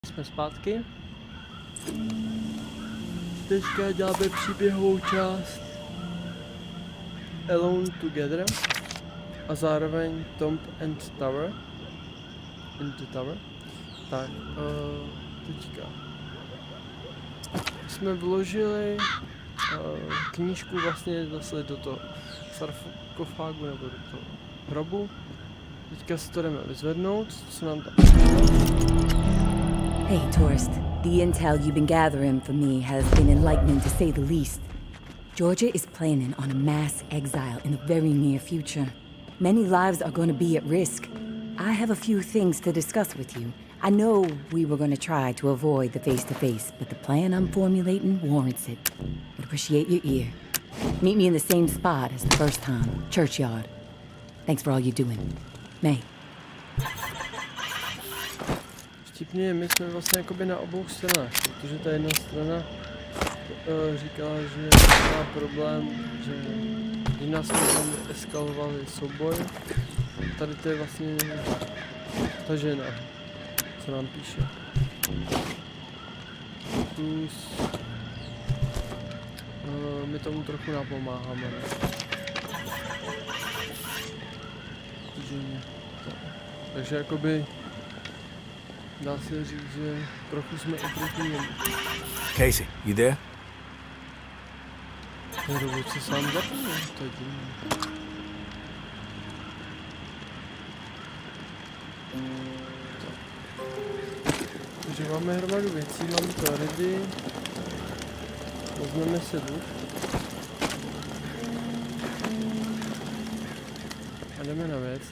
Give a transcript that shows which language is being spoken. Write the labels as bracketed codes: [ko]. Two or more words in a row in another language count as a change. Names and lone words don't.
[cs] Jsme zpátky. Teďka děláme příběhovou část Alone Together a zároveň Tomb and Tower. [en] In the Tower. [cs] Tak, teďka jsme vložili knížku vlastně zase do toho sarkofágu nebo do toho hrobu. Teďka si to jdeme vyzvednout, co nám tam. [en] Hey, tourist. The intel you've been gathering for me has been enlightening to say the least. Georgia is planning on a mass exile in the very near future. Many lives are going to be at risk. I have a few things to discuss with you. I know we were going to try to avoid the face-to-face, but the plan I'm formulating warrants it. I'd appreciate your ear. Meet me in the same spot as the first time, Churchyard. Thanks for all you're doing. May. [cs] Vtipně, my jsme vlastně jakoby na obou stranách, protože ta jedna strana říkala, že má problém, že když nás jsme tam eskalovali souboj, tady to je vlastně ta žena, co nám píše. Plus my tomu trochu napomáháme. Takže jakoby dá se říct, že trochu jsme oproti němu. [en] Casey, you there? [cs] Ten robot se sám zapomněl, to je divný. Takže máme hromadu věcí, máme to ready. Vezmeme si luk. A jdeme na věc.